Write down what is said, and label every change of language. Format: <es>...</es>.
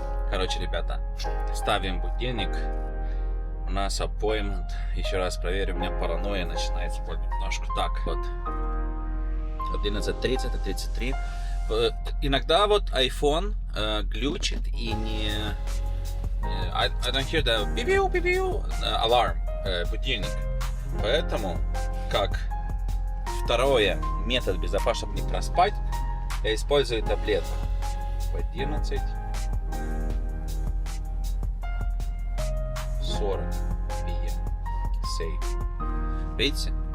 <ru>Короче, ребята, ставим будильник. У нас appointment. Еще раз проверю, у меня паранойя начинается немножко. Так, вот. 11:30, 33. Иногда вот iPhone глючит и не...</ru> <en>I don't hear the пи-пиу alarm,</en> <ru>будильник. Поэтому, как второе метод безопасно, чтобы не проспать, я использую таблетку. В 11:40 PM. Safe. Видите?</ru>